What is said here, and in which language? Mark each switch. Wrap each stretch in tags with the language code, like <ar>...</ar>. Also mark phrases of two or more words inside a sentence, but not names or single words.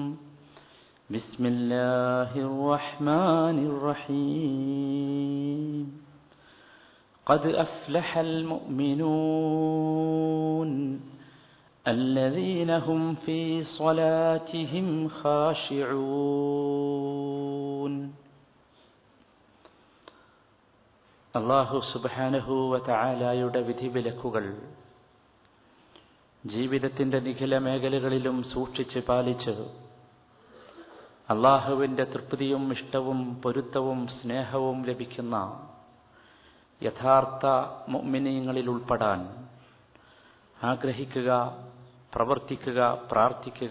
<ar>بسم الله الرحمن الرحيم. قد أفلح المؤمنون الذين هم في صلاتهم خاشعون. الله سبحانه وتعالى</ar> <ml>വിധിവിലക്കുകൾ ജീവിതത്തിൻ്റെ നിഖില മേഖലകളിലും സൂക്ഷിച്ച് പാലിച്ച് അല്ലാഹുവിൻ്റെ തൃപ്തിയും ഇഷ്ടവും പൊരുത്തവും സ്നേഹവും ലഭിക്കുന്ന യഥാർത്ഥ മുഅ്മിനീങ്ങളിൽ ഉൾപ്പെടാൻ ആഗ്രഹിക്കുക, പ്രവർത്തിക്കുക, പ്രാർത്ഥിക്കുക.</ml>